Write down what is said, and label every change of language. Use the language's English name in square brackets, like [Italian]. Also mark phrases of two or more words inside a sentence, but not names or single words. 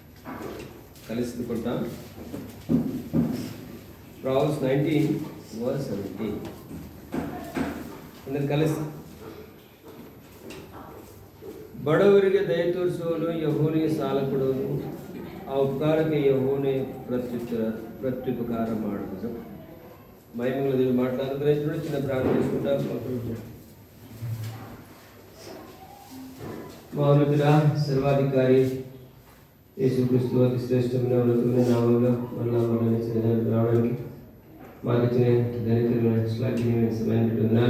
[Telugu] కలిసికుంటాం. Proverbs 19 verse 17. అందరు కలిసి. [Kannada] ಬಡವರಿಗೆ ದಯ ತೋರಿಸುವನು ಯೆಹೋವನಿಗೆ ಸಾಲ ಕೊಡುವನು, ಆ ಉಪಕಾರಕ್ಕೆ ಯೆಹೋವನೇ ಪ್ರತ್ಯುಪಕಾರ ಮಾಡುವುದು. [Telugu] మహిమల దేవుడు మాట్లాడుతున్న చిన్న ప్రార్థన చేసుకుంటాం. మహోన్నతుడా, సర్వాధికారి యేసుక్రీస్తు అతి శ్రేష్టమైన ఉన్నతమైన నామంలో మళ్ళీ రావడానికి మాకు ఇచ్చిన ధనికరమైన శ్లాఘనీయమైన సమయాన్ని ఉన్నాను.